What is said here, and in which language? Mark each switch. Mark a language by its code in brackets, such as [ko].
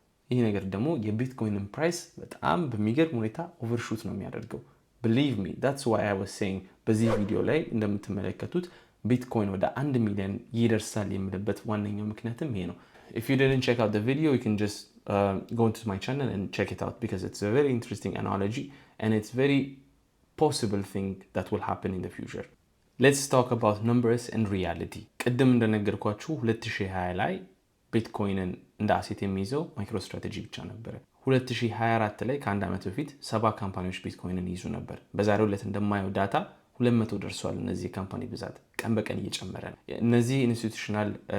[am] ይህ ነገር ደግሞ የቢትኮይንን ፕራይስ በጣም በሚገርም ሁኔታ ኦቨርሹት ነው የሚያደርገው። [en] believe me, that's why I was saying [am] በዚህ ቪዲዮ ላይ እንደምትመለከቱት ቢትኮይን ወደ 1 ሚሊዮን ይደርሳል የምልበት ዋነኛው ምክንያትም ይሄ ነው። [en] If you didn't check out the video, you can just go to my channel and check it out because it's a very interesting analogy and it's very possible thing that will happen in the future. Let's talk about numbers and reality. [am] ቅድም እንደነገርኳችሁ 2020 ላይ ቢትኮይንን እንደ አሴት የሚይዘው ማይክሮስትራቴጂ ብቻ ነበር። 2024 ላይ ከአንድ ዓመት በፊት 70 ካምፓኒዎች ቢትኮይንን ይዙ ነበር። በዛሬው ዕለት እንደማየው ዳታ 200 ደርሷል። እነዚህ ካምፓኒ ብዛት ቀን በቀን እየጨመረ ነው። እነዚህ ኢንስቲትዩሽናል